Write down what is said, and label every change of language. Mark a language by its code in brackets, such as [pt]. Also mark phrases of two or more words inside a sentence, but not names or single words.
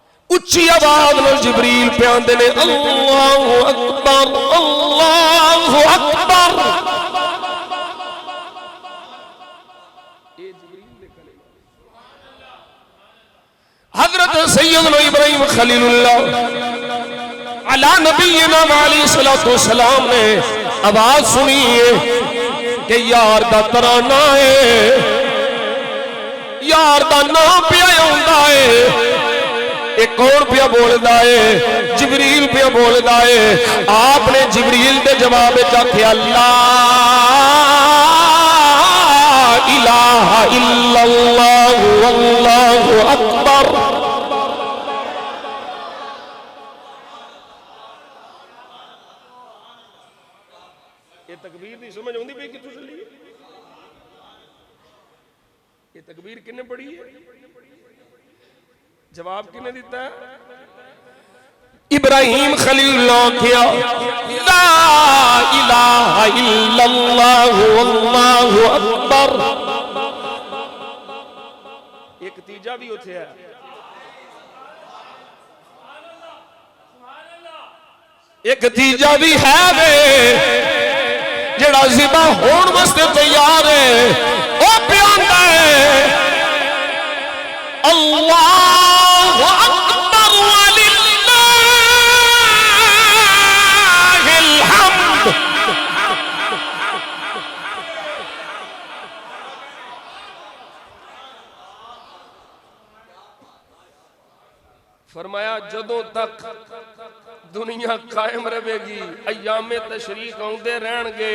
[pa] ਉੱਚੀ ਆਵਾਜ਼ ਮੇਂ ਜਿਬਰੀਲ ਪਏ ਆਂਦੇ ਨੇ [ar] الله أكبر الله أكبر. [pa] ਹਜ਼ਰਤ ਸੱਯਦਨਾ ਇਬਰਾਹਿਮ ਖ਼ਲੀਲੁੱਲਾਹ [ar] على نبينا عليه السلام [pa] ਨੇ ਆਵਾਜ਼ ਸੁਣੀ ਹੈ ਕਿ ਯਾਰ ਦਾ ਤਰਾਨਾ ਹੈ, ਯਾਰ ਦਾ ਨਾਮ ਪਿਆ ਆਂਦਾ ਹੈ। ਯੇ ਕੌਣ ਪਿਆ ਬੋਲਦਾ ਹੈ? ਜਿਬਰੀਲ ਪਿਆ ਬੋਲਦਾ ਹੈ। ਆਪਨੇ ਜਿਬਰੀਲ ਕੇ ਜਵਾਬ ਮੇਂ ਆਖਿਆ [ar] لا إله إلا الله والله أكبر. [pa] ਯੇ ਤਕਬੀਰ ਦੀ ਸਮਝ ਆਉਂਦੀ ਪਈ ਕਿੱਥੋਂ ਚੱਲੀ? ਯੇ ਤਕਬੀਰ ਕਿੰਨੇ ਪੜ੍ਹੀ ਹੈ? ਜਵਾਬ ਕਿੰਨੇ ਦਿੱਤਾ ਹੈ? ਇਬਰਾਹਿਮ ਖ਼ਲੀਲੁੱਲਾਹ ਕੀਆ [ar] لا إله إلا الله والله أكبر. [pa] ਏਕ ਤੀਜਾ ਵੀ ਉੱਠੇ ਹੈ, ਏਕ ਤੀਜਾ ਵੀ ਹੈ ਵੇ ਜੇੜ੍ਹਾ ਜ਼ਿਬ੍ਹਾ ਹੋਣੇ ਵਾਸਤੇ ਤਿਆਰ ਹੈ। ਓ ਪਿਆਦਾ ਹੈ [ar] الله أكبر ولله الحمد. [pa] ਫ਼ਰਮਾਇਆ ਜਦੋਂ ਤੱਕ ਦੁਨੀਆ ਕਾਇਮ ਰਹੇਗੀ, ਅੱਯਾਮੇ ਤਸ਼ਰੀਕ ਆਉਂਦੇ ਰਹਿਣਗੇ।